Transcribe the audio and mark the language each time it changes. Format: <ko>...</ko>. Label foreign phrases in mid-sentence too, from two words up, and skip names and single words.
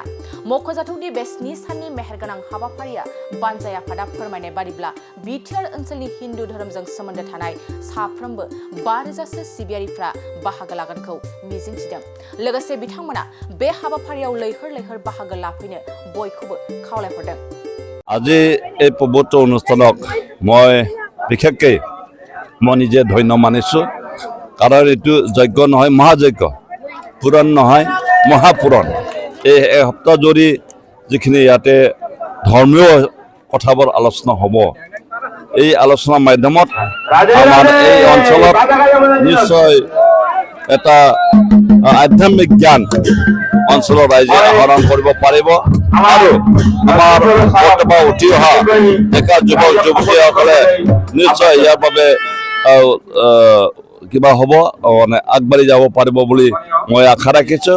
<brx>मख'जाथावदि बे 7 साननि मेहेरगोनां हाबाफारिया बानजाय आफादा फोरमायनाय बादिब्ला बिटिआर ओनसोलनि हिन्दु धोरोमजों सोमोन्दो थानाय साफ्रोमबो 5,000 सो सिबियारिफ्रा बाहागो लागोनखौ मिजिंथिदों। लोगोसे बिथांमोना बे हाबाफारियाव लैहोर लैहोर बाहागो लाफैनो बयखौबो खावलायहरदों।</brx> <as>আজি এই পবিত্ৰ অনুষ্ঠানক মই বিশেষকৈ মই নিজে ধন্য মানিছোঁ, কাৰণ এইটো যজ্ঞ নহয়, মহাযজ্ঞ, পুৰাণ নহয় মহাপুৰাণ। এই সপ্তাহ জুৰি যিখিনি ইয়াতে ধৰ্মীয় কথাবোৰ আলোচনা হ'ব, এই আলোচনাৰ মাধ্যমত আমাৰ এই অঞ্চলত নিশ্চয় এটা আধ্যাত্মিক জ্ঞান অঞ্চলৰ ৰাইজে আহৰণ কৰিব পাৰিব আৰু আমাৰ বৰ্তমান উঠি অহা ডেকা যুৱক যুৱতীসকলে নিশ্চয় ইয়াৰ বাবে কিবা হ'ব, মানে আগবাঢ়ি যাব পাৰিব বুলি মই আশা ৰাখিছোঁ।</as>